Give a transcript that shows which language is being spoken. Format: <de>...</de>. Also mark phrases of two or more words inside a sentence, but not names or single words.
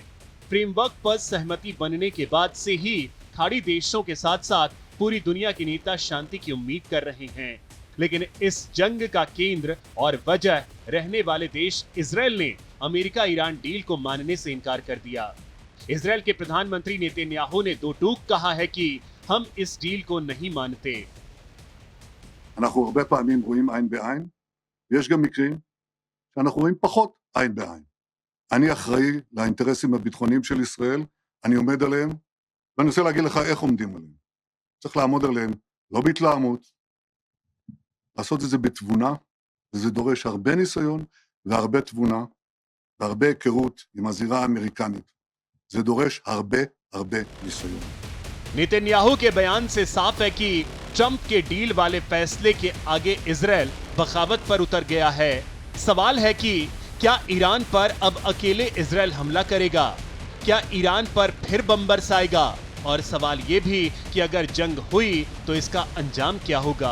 <hi>फ्रेमवर्क पर सहमति बनने के बाद से ही खाड़ी देशों के साथ साथ पूरी दुनिया के नेता शांति की उम्मीद कर रहे हैं। लेकिन इस जंग का केंद्र और वजह रहने वाले देश इजराइल ने अमेरिका ईरान डील को मानने से इनकार कर दिया। इजराइल के प्रधानमंत्री नेतन्याहू ने दो टूक कहा है कि हम इस डील को नहीं मानते।</hi> <he>אנחנו הרבה פעמים רואים עין בעין, ויש גם מקרים שאנחנו רואים פחות עין בעין. אני אחראי לאינטרסים הביטחוניים של ישראל, אני עומד עליהם, ואני רוצה להגיד לך איך עומדים עליהם. צריך לעמוד עליהם, לא בהתלהמות, לעשות את זה בתבונה, וזה דורש הרבה ניסיון והרבה תבונה, והרבה היכרות עם הזירה האמריקנית. זה דורש הרבה ניסיון.</he> <hi>नेतन्याहू के बयान से साफ है कि ट्रंप के डील वाले फैसले के आगे इजराइल बगावत पर उतर गया है। सवाल है कि क्या ईरान पर अब अकेले इजराइल हमला करेगा? क्या ईरान पर फिर बम बरसाएगा? और सवाल ये भी कि अगर जंग हुई तो इसका अंजाम क्या होगा?</hi>